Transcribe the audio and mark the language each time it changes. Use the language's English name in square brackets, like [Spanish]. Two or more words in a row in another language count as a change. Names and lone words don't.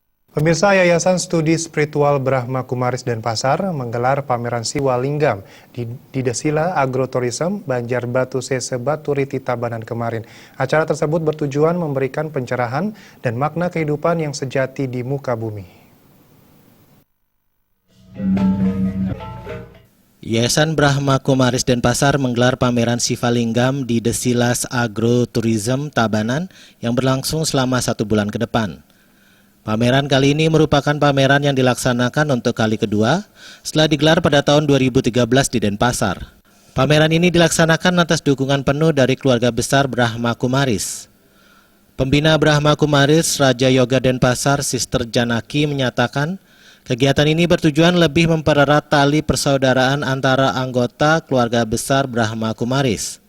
[Indonesian] Pemirsa, Yayasan Studi Spiritual Brahma Kumaris Denpasar menggelar pameran Siwa Linggam di Desila Agrotourism Banjarbatu Sese Batu Riti Tabanan kemarin. Acara tersebut bertujuan memberikan pencerahan dan makna kehidupan yang sejati di muka bumi. Yayasan Brahma Kumaris Denpasar menggelar pameran Siwa Linggam di Desilas Agrotourism Tabanan yang berlangsung selama 1 bulan ke depan. Pameran kali ini merupakan pameran yang dilaksanakan untuk kali kedua setelah digelar pada tahun 2013 di Denpasar. Pameran ini dilaksanakan atas dukungan penuh dari keluarga besar Brahma Kumaris. Pembina Brahma Kumaris Raja Yoga Denpasar, Sister Janaki menyatakan, kegiatan ini bertujuan lebih mempererat tali persaudaraan antara anggota keluarga besar Brahma Kumaris.